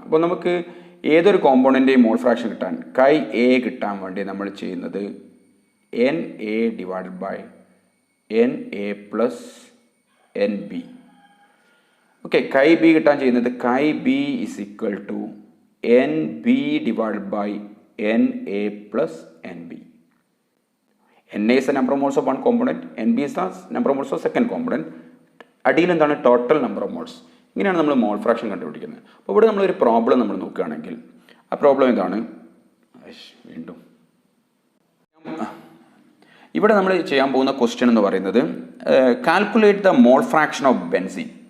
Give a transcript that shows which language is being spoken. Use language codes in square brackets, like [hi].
[ml] അപ്പോൾ നമുക്ക് ഏതൊരു കോമ്പോണൻ്റെയും മോൾ ഫ്രാക്ഷൻ കിട്ടാൻ, ഖൈ എ കിട്ടാൻ വേണ്ടി നമ്മൾ ചെയ്യുന്നത് [en] NA divided by NA plus NB. Okay, [ml] ഖൈ B കിട്ടാൻ ചെയ്യുന്നത് [en] Chi B is equal to NB divided by NA plus NB. NA is the number of moles of one component, NB is the number of moles of second component. [ml] അടിയിൽ എന്താണ് [en] Total number of moles. [ml] ഇങ്ങനെയാണ് നമ്മൾ mole fraction കണ്ടുപിടിക്കുന്നത്. അപ്പോൾ ഇവിടെ നമ്മളൊരു problem നമ്മൾ നോക്കുകയാണെങ്കിൽ ആ പ്രോബ്ലം എന്താണ്? വീണ്ടും ഇവിടെ നമ്മൾ ചെയ്യാൻ പോകുന്ന ക്വസ്റ്റ്യൻ എന്ന് പറയുന്നത് [en] Calculate the mole fraction of benzene.